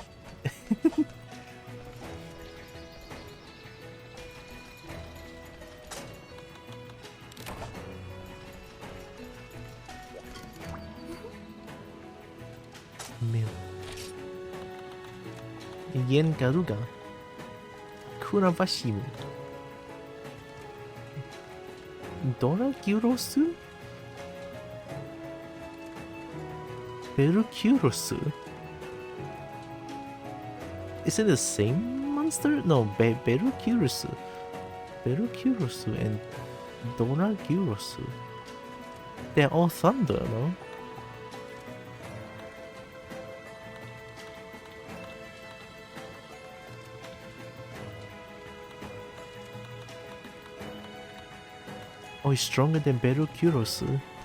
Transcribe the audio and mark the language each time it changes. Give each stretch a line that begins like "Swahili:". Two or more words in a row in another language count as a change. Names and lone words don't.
English: Milk. Yen Garuga. Kuravashimu. Dora Gyurosu? Berukyurosu. Is it the same monster? No, Berukyurosu. Berukyurosu and Doragyurosu. They're all thunder, no? Oh, he's stronger than Berukyurosu.